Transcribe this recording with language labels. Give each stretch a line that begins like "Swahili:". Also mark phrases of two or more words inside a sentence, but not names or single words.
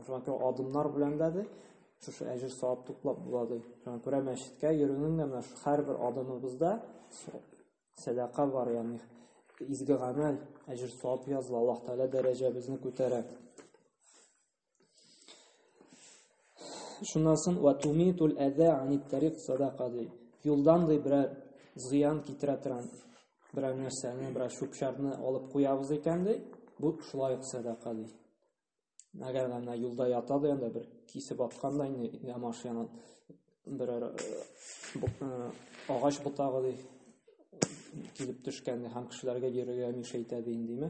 Tatar: Шуңа күрә адымнар белән дә шушы әҗр савап туплап була ди. Шуңа күрә мәчеткә йөрүнең дә һәрбер адымыбызда садака бар, ягъни изге гамәл, әҗр савап языла, Аллаһ Тәгалә дәрәҗәбезне күтәрә. Шуннан соң
Arabic: وتميط الأذى عن الطريق صدقة ди.
Tatar: Юлдан ди берәр зыян китерә торган берәр нәрсәне, берәр шупшарны алып куябыз икән ди, бу шулай ук садака ди. Әгәр анда юлда ята ди, анда бер кисеп атканда инде машина берәр агач ботагы ди килеп төшкән ди, һәм кешеләргә йөрергә мишәйтә ди индеме?